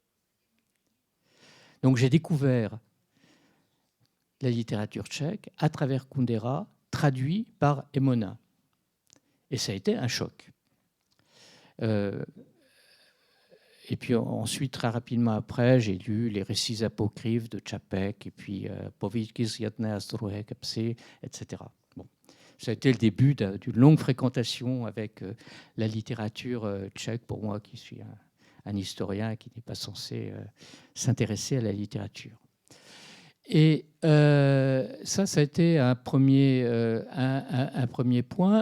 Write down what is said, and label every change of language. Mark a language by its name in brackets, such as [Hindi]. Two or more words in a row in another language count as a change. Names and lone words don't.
[French] Donc j'ai découvert la littérature tchèque à travers Kundera, traduit par Emonin. Et ça a été un choc. Et puis ensuite, très rapidement après, j'ai lu les récits apocryphes de Čapek et puis Povídky z jedné a z druhé kapsy, etc. Bon. Ça a été le début d'une longue fréquentation avec la littérature tchèque, pour moi qui suis un historien qui n'est pas censé s'intéresser à la littérature. Et ça a été un premier point.